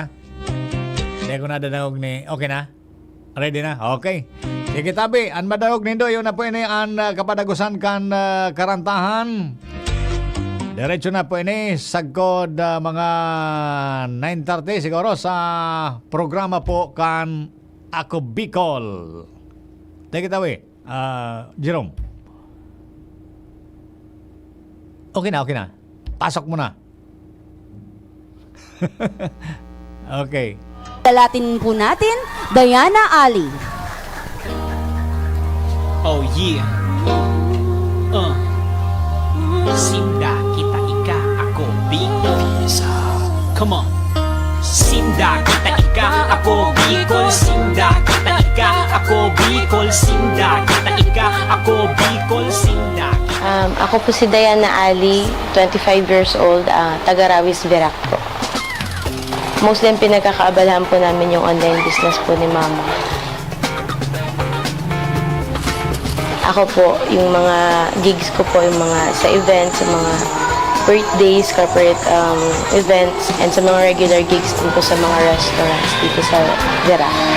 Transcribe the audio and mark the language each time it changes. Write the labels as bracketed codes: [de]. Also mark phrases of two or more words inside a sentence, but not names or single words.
[tl] Hindi ko na dadangog ni... Okay na? Ready na? Okay. [bik] Sige tabi, ang madawag nindo yun na po ini ang kapadagusan kan karantahan. Diretso na po ini sagkod mga 9:30 siguro sa programa po kan Ako Bicol. [en] Take it away, Jerome. [tl] Okay na. Pasok mo na. Okay. Dalatin po natin, Diana Ali. [en] Oh yeah. [bik] Sinda kita ika ako Bicol. [en] Come on. [bik] Sinda kita ika ako Bicol. Sinda kita ika ako Bicol. Sinda kita ika ako Bicol. Sinda. [tl] Ako po si Diana Ali, [en] 25 years old, [tl] taga Rawis, Verac po. Mostly ang pinagkakaabalahan po namin yung [en] online business [tl] po ni Mama. Ako po, yung mga gigs ko po, yung mga sa events, sa mga birthdays, [en] corporate events, [tl] and sa mga [en] regular gigs [tl] din po sa mga restaurants dito sa Verac.